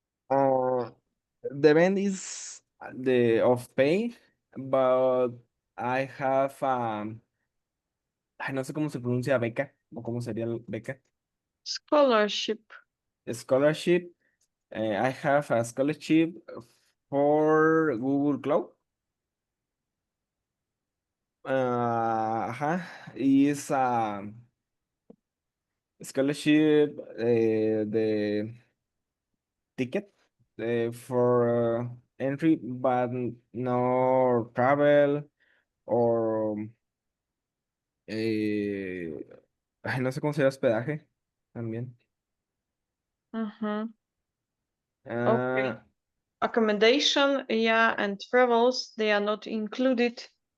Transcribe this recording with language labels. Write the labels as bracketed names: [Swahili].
[Spanish] Uh, [English] the event is the of pay, but I have [Spanish] ay, no sé cómo se pronuncia beca o cómo sería beca. [English] Scholarship. Scholarship. I have a scholarship for Google Cloud. Ajá, is a scholarship the ticket for entry, but no travel or [Spanish] ay, no sé cómo sería hospedaje también. [English] Uh-huh. Okay. Ah, Accommodation, yeah, and travels, they are not included.